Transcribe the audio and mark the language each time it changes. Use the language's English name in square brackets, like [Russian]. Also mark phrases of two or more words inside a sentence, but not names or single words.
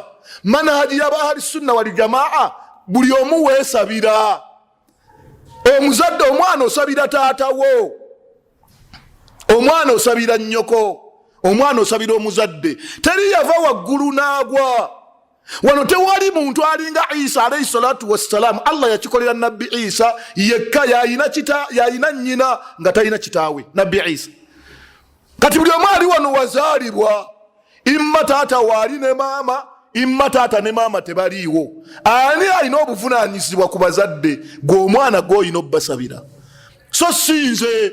[Ganda] Manhaji y'abahali [Arabic] السنة والجماعة, [Ganda] buli omu weesabira. Omuzadde, omwana osabira taatawo, omwana osabira nnyoko, omwana osabira omuzadde. Teri yava waggulu n'agwa. Wano tewali muntu alinga Isa [Arabic] عليه الصلاة والسلام. [Ganda] Allah yakikolera nabbi Isa yekka, yayina nnyina nga talina kitaawe, nabbi Isa. Kati buli omu ali wano wazaalibwa, imma taata waali ne maama, imma taata ne maama tebaliiwo. Ani alina obuvunaanyizibwa ku bazadde? Gwe omwana gw'olina obbasabira, so sinze.